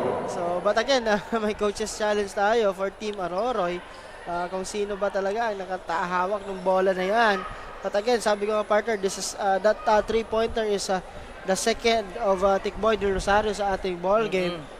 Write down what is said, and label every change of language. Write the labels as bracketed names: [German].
[English] So, but again, may coaches challenge tayo for Team Aroroy. [Filipino] Kung sino ba talaga ang nakatahawak ng bola na yan. [English] But again, [Filipino] sabi ko nga, [English] partner, this is that 3-pointer is the second of Tickboy De Rosario sa ating ball game.